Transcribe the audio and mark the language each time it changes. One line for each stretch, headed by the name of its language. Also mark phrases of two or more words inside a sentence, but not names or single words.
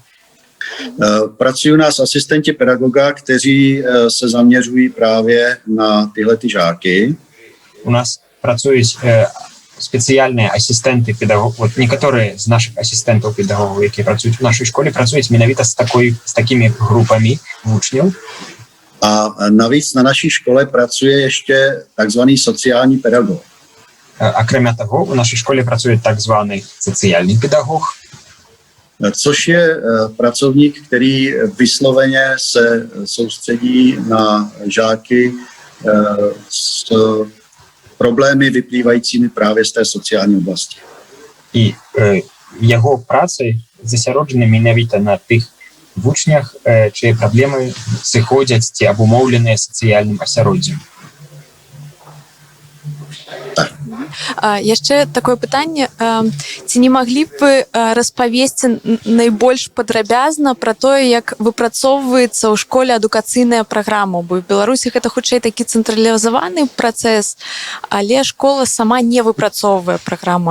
Czech: Pracují u nás asistenti pedagoga, kteří se zaměřují právě na tyhle ty žáky.
Belarusian: У нас працуюць спецыяльныя асістэнты педагогаў. Вот некаторыя з нашых асістэнтаў педагогаў, якія працуюць у нашай школе, працуюць менавіта з такімі групамі вучняў.
Czech: A navíc na naší škole pracuje ještě takzvaný sociální pedagog.
Belarusian: Акрамя таго, у нашай школе працуе так званы сацыяльны педагог.
Czech: což je pracovník, který vysloveně se soustředí na žáky s problémy vyplývajícími právě z té sociální oblasti.
Belarusian: І його праці засяроджені менавіта на тих вучнях, чиї праблеми зыходзяць ці абумоўленыя сацыяльным асяроддзем. Яшчэ такое пытанне, ці не маглі б вы распавесці найбольш падрабязна пра тое, як выпрацоўваецца ў школе адукацыйная праграма, бо ў Беларусі гэта хутчэй такі цэнтралізаваны працэс, але школа сама не выпрацоўвае праграму.